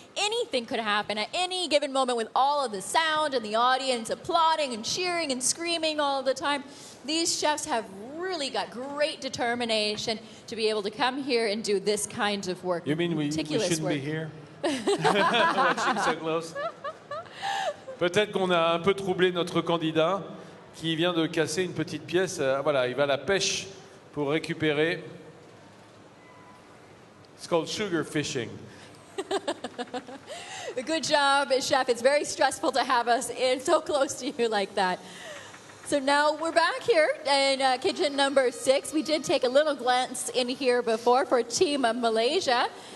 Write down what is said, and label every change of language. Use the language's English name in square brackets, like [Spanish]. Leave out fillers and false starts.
[English] Anything could happen at any given moment with all of the sound and the audience applauding and cheering and screaming all the time. These chefs have really got great determination to be able to come here and do this kind of work. You mean we shouldn't work. be here? Watching so close. [French] Peut-être qu'on a un peu troublé notre candidat qui vient de casser une petite pièce. Voilà, il va à la pêche pour récupérer. [English] It's called sugar fishing. Good job, chef. It's very stressful to have us in so close to you like that. So now we're back here in kitchen number 6. We did take a little glance in here before for Team Malaysia.